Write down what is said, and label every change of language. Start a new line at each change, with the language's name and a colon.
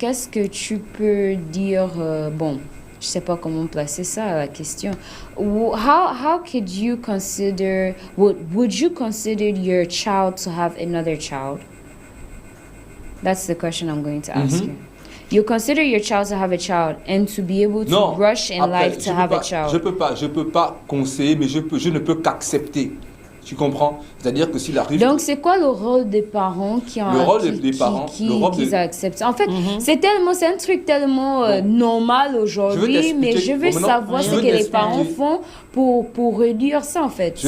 French: Qu'est-ce que tu peux dire bon, je ne sais pas comment placer ça, la question.
English: How could you consider, would you consider your child to have another child? That's the question I'm going to ask you. You consider your child to have a child and to be able to rush in life to have a child.
French: Je peux pas conseiller, mais je ne peux qu'accepter. Tu comprends? C'est-à-dire que s'il arrive... Donc, c'est quoi le rôle des parents qui acceptent? En fait, c'est un truc tellement normal aujourd'hui, mais je veux savoir ce que les parents font pour réduire ça, en fait.